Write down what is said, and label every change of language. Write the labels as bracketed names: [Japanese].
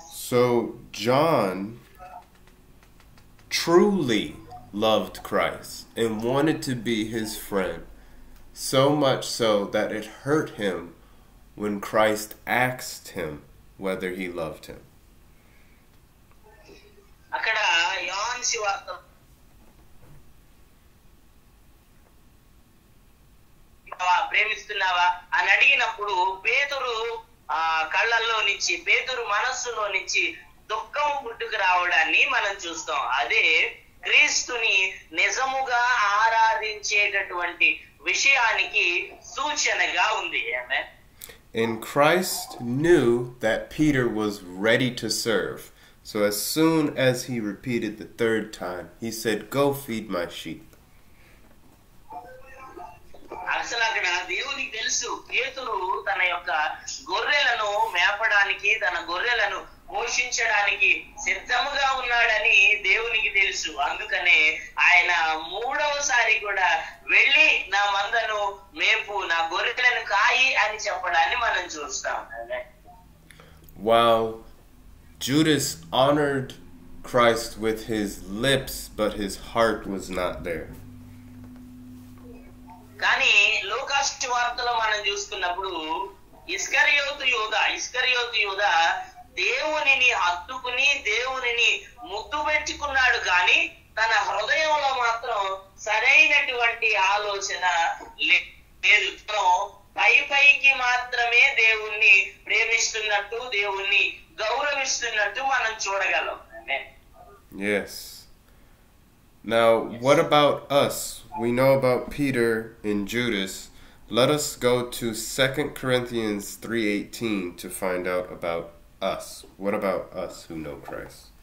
[English] So John truly loved Christ and wanted to be his friend, so much so that it hurt him when Christ asked him whether he loved him. [Telugu] అక్కడ యోహాను సువార్త ప్రేమిస్తున్నావా అని అడిగినప్పుడు పేతురు కళ్ళల్లో నుంచి, పేతురు మనస్సులో నుంచి దుఃఖం పుట్టుకు రావడాన్ని మనం చూస్తాం. అదే క్రీస్తుని నిజముగా ఆరాధించేటటువంటి విషయానికి సూచనగా ఉంది. [English] And Christ knew that Peter was ready to serve. So as soon as he repeated the third time, he said, "Go feed my sheep." [Telugu] అసలు అక్కడ దేవునికి తెలుసు పేతురు తన యొక్క గొర్రెలను మేపడానికి, తన గొర్రెలను పోషించడానికి సిద్ధముగా ఉన్నాడని దేవునికి తెలుసు. అందుకనే ఆయన మూడవసారి కూడా వెళ్ళి నా మందను మేపు, నా గొర్రెలను కాయి అని చెప్పడాన్ని మనం చూస్తాం. [English] Wow. Judas honored Christ with his lips, but his heart was not there. [Telugu] కానీ లూకా సువార్తలో మనం చూస్తున్నప్పుడు ఇస్కరియోతు యూదా దేవునిని హత్తుకుని దేవునిని ముద్దు పెట్టుకున్నాడు, కానీ తన హృదయంలో మాత్రం సరైనటువంటి ఆలోచన లేదు. పైకి మాత్రమే దేవుణ్ణి ప్రేమిస్తున్నట్టు, దేవుణ్ణి గౌరవిస్తున్నట్టు మనం చూడగలం. [English] Yes. Now, what about us? We know about Peter and Judas. Let us go to 2 Corinthians 3:18 to find out about us. What about us who know Christ?